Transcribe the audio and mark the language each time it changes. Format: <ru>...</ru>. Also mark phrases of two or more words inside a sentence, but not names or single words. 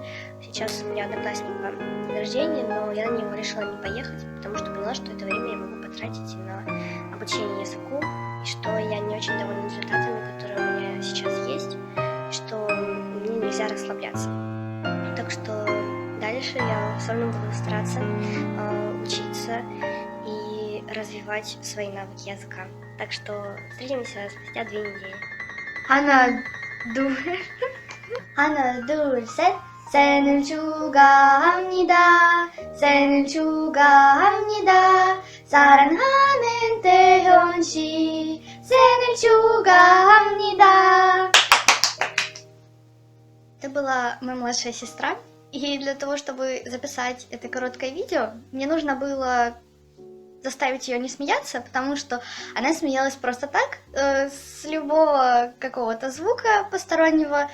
<ru>Сейчас у меня одноклассника день рождения, но я на него решила не поехать, потому что поняла, что это время я могу потратить на обучение языку, и что я не очень довольна результатами, которые у меня сейчас есть, и что мне нельзя расслабляться. Так что дальше я все равно буду стараться учиться и развивать свои навыки языка. Так что встретимся спустя 2 недели. Анна,</ru> <ko>둘. 하나, 둘, 셋. 생일 축하합니다. 생일 축하합니다. 사랑하는 태현 씨. 생일 축하합니다.</ko> <ru>Это была моя младшая сестра. И для того, чтобы записать это короткое видео, мне нужно было заставить ее не смеяться, потому что она смеялась просто так, с любого какого-то звука постороннего.</ru>